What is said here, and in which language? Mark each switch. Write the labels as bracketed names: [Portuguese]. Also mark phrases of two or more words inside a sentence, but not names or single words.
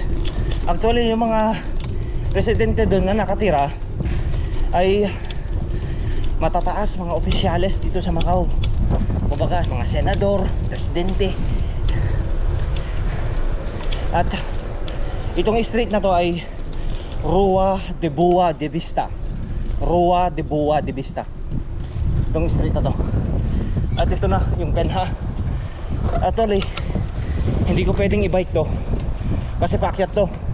[Filipino] Actually yung mga residente doon na nakatira ay matataas, mga opisyales dito sa Macau. Kumbaga mga senador, presidente. At itong street na to ay Rua de Boa de Vista. Rua de Boa de Vista. Itong street na to. At ito na yung Penha. Actually hindi ko pwedeng i-bike to kasi paakyat to.